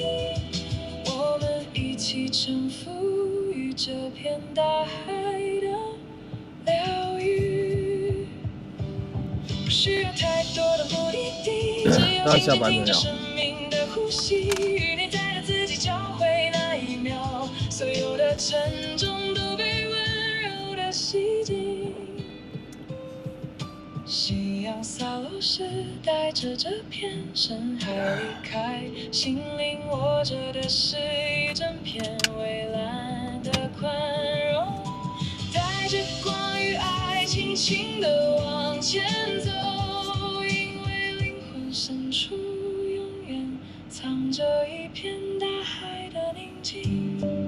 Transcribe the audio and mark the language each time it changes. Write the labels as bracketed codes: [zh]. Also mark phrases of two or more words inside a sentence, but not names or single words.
[zh] 我們一起臣服於這片大海的療癒，不需要太多的目的地，只有靜靜聽着生命的呼吸，與內在的自己交匯那一秒，所有的沉重都被溫柔的洗淨。夕陽灑落時，帶着這片深海離開，心靈握着的是一整片蔚藍的寬容，帶着光與愛，輕輕地往前走，因為靈魂深處永遠藏着一片大海的寧靜。